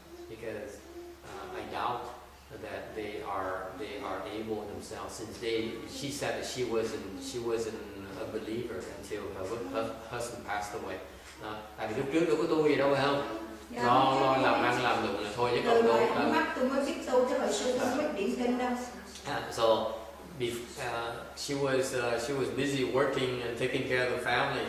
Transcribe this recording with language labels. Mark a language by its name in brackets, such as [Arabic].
[English] Because I doubt that they are able themselves, since she said that she wasn't a believer until her husband passed away. [Vietnamese] Tại vì lúc trước đâu có tu gì đâu phải không? Lo làm ăn làm được là thôi chứ còn đâu. Tôi mới biết tu chứ hồi xưa không biết niệm kinh đâu. [English] So she was busy working and taking care of the family.